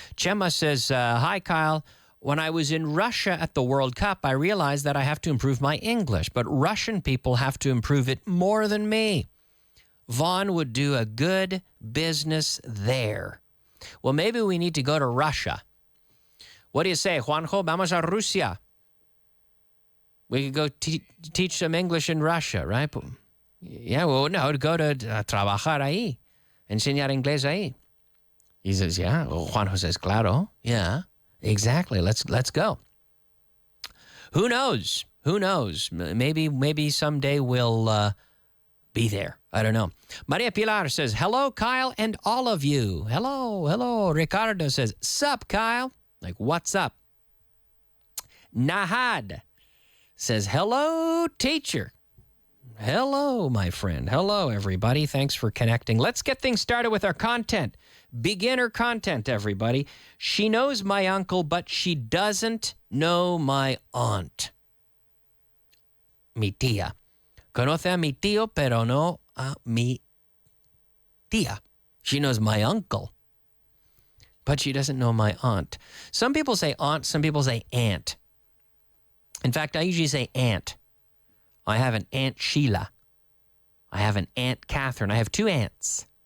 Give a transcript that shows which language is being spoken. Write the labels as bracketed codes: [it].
[en] Chema says, hi, Kyle. When I was in Russia at the World Cup, I realized that I have to improve my English, but Russian people have to improve it more than me. Vaughn would do a good business there. Well, maybe we need to go to Russia. What do you say, Juanjo? [es] Vamos a Rusia. [en] We could go teach some English in Russia, right? Yeah, well, no, to go to [es] trabajar ahí. Enseñar inglés ahí. [en] He says, yeah. Well, Juanjo says, claro. Yeah, exactly. Let's go. Who knows? Who knows? Maybe someday we'll be there. I don't know. Maria Pilar says, hello, Kyle, and all of you. Hello. Ricardo says, sup, Kyle? Like, what's up? Nahad says, hello, teacher. Hello, my friend. Hello, everybody. Thanks for connecting. Let's get things started with our content. Beginner content, everybody. She knows my uncle, but she doesn't know my aunt. [es] Mi tía. Conoce a mi tío, pero no a mi tía. [en] She knows my uncle, but she doesn't know my aunt. Some people say aunt, some people say aunt. In fact, I usually say aunt. I have an Aunt Sheila. I have an Aunt Catherine. I have two aunts.